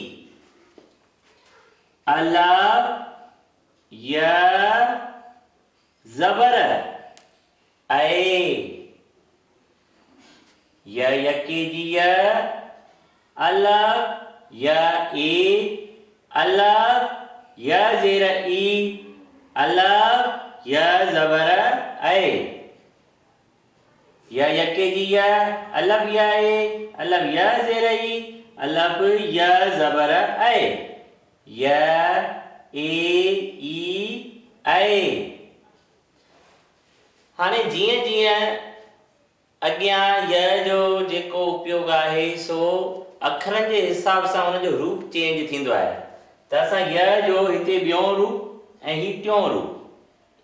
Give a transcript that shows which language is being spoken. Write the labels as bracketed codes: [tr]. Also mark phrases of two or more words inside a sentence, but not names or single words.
[sd] अलफ ज़बर ऐ, यके जी अलफ ए, अलफ ज़ेर ई, अलफ ज़बर ऐ। यके जी अलफ ए, अलफ ज़ेर ई, अलफ ज़बर ऐ, ए ई ऐ। हाणे जीअं जीअं अॻियां य जो जेको उपयोग आहे सो अखरनि जे हिसाब सां उन जो रूप चेंज थींदो आहे। त असां य जो हिते ॿियों रूप ऐं ही टियों रूप।